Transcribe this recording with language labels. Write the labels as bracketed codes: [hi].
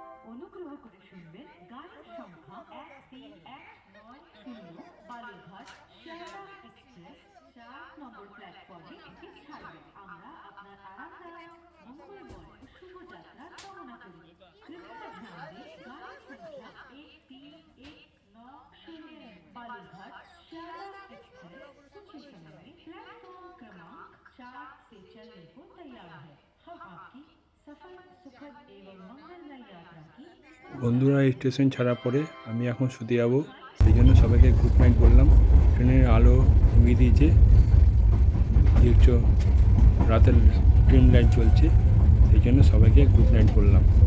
[bn] অনুগ্রহ করে শুনবেন গাড়ির সংখ্যা 13190 বালুরঘাট শিয়ালদা এক্সপ্রেস 4 নম্বর প্ল্যাটফর্মে একটি ছাড়বে। আমরা আপনার আরামদায়ক মঙ্গলময় ও শুভযাত্রা কামনা করি। [hi] কৃপয়া ধ্যান दें गाड़ी संख्या 13190 बालूरघाट शियालदा एक्सप्रेस कुछ ही समय में प्लेटफॉर्म क्रमांक 4 से चलने को तैयार है। हम आपकी सफल सुखद एवं मंगलमय यात्रा की। [bn] বন্ধুরা এই স্টেশন ছাড়ার পরে আমি এখন শুতে যাবো, সেই জন্য সবাইকে গুড নাইট বললাম। ট্রেনের আলো নিভিয়ে দিয়েছে, দেখছো রাতের ট্রেন লাইট জ্বলছে, সেই জন্য সবাইকে গুড নাইট বললাম।